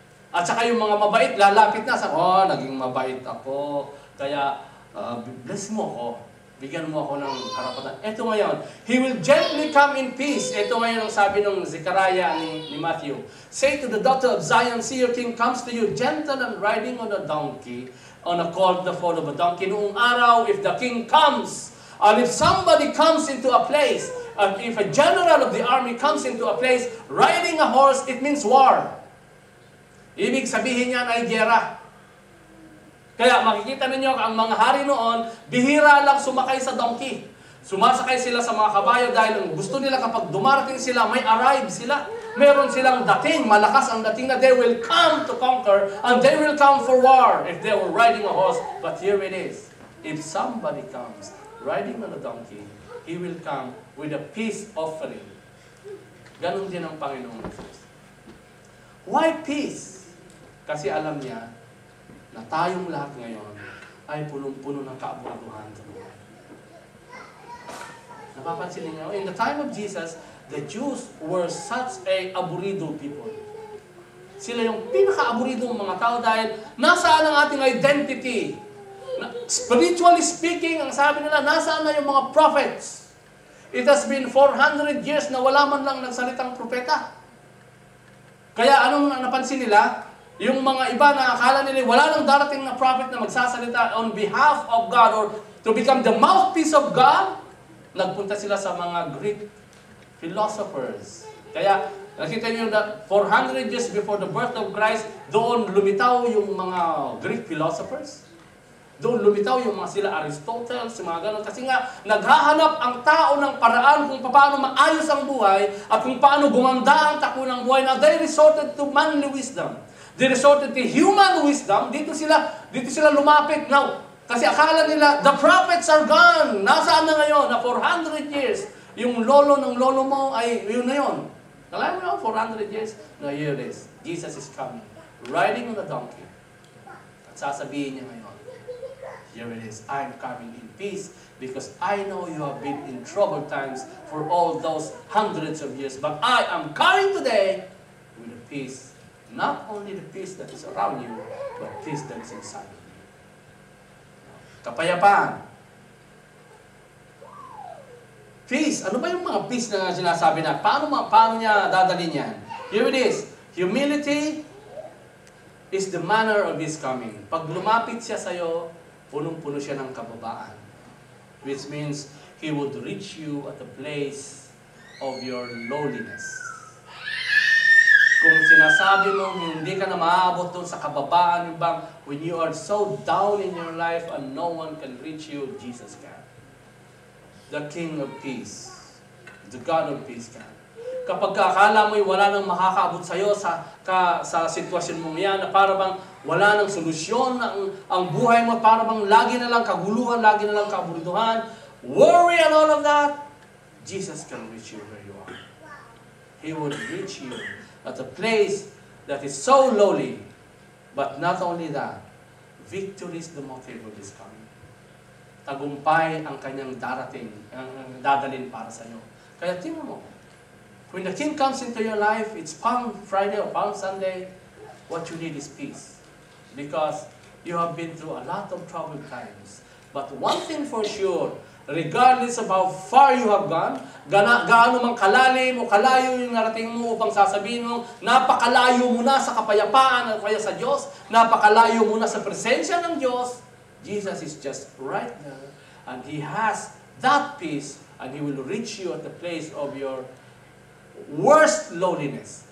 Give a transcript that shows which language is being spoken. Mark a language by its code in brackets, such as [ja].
[tl] At saka yung mga mabait, lalapit na. Naging mabait ako. Kaya, bless mo ako. Bigyan mo ako ng karapatan. Ito ngayon, [en] He will gently come in peace. [tl] Ito ngayon ang sabi ng Zechariah ni Matthew. [en] Say to the daughter of Zion, see your king comes to you, gentle and riding on a donkey, on a colt, the foal of a donkey. [tl] Noong araw, [en] if the king comes, and if somebody comes into a place, And if a general of the army comes into a place riding a horse, it means war. [tl] Ibig sabihin niyan ay giyera. Kaya makikita ninyo ang mga hari noon, bihira lang sumakay sa donkey. Sumasakay sila sa mga kabayo dahil ang gusto nila kapag dumarating sila, may arrive sila. Meron silang dating, malakas ang dating na [en] they will come to conquer and they will come for war if they were riding a horse. But here it is. If somebody comes riding on a donkey, he will come with a peace offering. [tl] Ganon din ang Panginoon Jesus. [en] Why peace? [tl] Kasi alam niya na tayong lahat ngayon ay punong-puno ng kaaburaduhan sa buhay. Napapansin niyo, [en] in the time of Jesus, the Jews were such a aburido people. [tl] Sila yung pinaka-aburido mga tao dahil nasaan ang ating identity? [en] Spiritually speaking, [tl] ang sabi nila, nasaan na yung mga prophets? [en] It has been 400 years [tl] na wala man lang nagsalitang propeta. Kaya anong napansin nila? Yung mga iba na akala nila wala nang darating na prophet na magsasalita [en] on behalf of God [tl] or to become the mouthpiece of God, nagpunta sila sa mga Greek philosophers. Kaya nakita niyo na [en] 400 years before the birth of Christ, [tl] doon lumitaw yung mga Greek philosophers. Doon lumitaw yung mga sila Aristotle, si mga ganon. Kasi nga, naghahanap ang tao ng paraan kung paano maayos ang buhay at kung paano gumanda ang takbo ng buhay. [en] Now, they resorted to manly wisdom. They resorted to human wisdom. [tl] Dito sila lumapit. Now, kasi akala nila, [en] the prophets are gone. [tl] Nasaan na ngayon? Na 400 years. Yung lolo ng lolo mo ay yun na yun. Alam mo [en] 400 years? No, here it is. Jesus is coming. Riding on a donkey. [tl] At sasabihin niya ngayon, [en] here it is. I'm coming in peace because I know you have been in troubled times for all those hundreds of years. But I am coming today with a peace. Not only the peace that is around you, but peace that is inside of you. [tl] Kapayapaan. [en] Peace. [tl] Ano ba yung mga peace na sinasabi na? Paano niya dadalhin yan? [en] Here it is. Humility is the manner of His coming. [tl] Pag lumapit siya sa'yo, punong-puno siya ng kababaan. [en] Which means, He would reach you at the place of your lowliness. [tl] Kung sinasabi mo, hindi ka na maaabot doon sa kababaan, yung bang, [en] when you are so down in your life and no one can reach you, Jesus can. The King of Peace, the God of Peace can. [tl] Kapag akala mo'y wala nang makakaabot sa'yo sa sitwasyon mo yan, na para bang wala nang solusyon, ang buhay mo, para bang lagi na lang kaguluhan, lagi na lang kaburiduhan, [en] worry and all of that, Jesus can reach you where you are. He will reach you at a place that is so lowly. But not only that, victory is the motive of His coming. [tl] Tagumpay ang kanyang dadalhin para sa iyo. Kaya tingnan mo, [en] when the King comes into your life, it's Palm Friday or Palm Sunday, what you need is peace. Because you have been through a lot of troubled times. But one thing for sure, regardless of how far you have gone, [tl] gaano mang kalalim o kalayo yung narating mo upang sasabihin mo, napakalayo mo na sa kapayapaan o kaya sa Diyos, napakalayo mo na sa presensya ng Diyos, [en] Jesus is just right there, and He has that peace, and He will reach you at the place of your worst lowliness.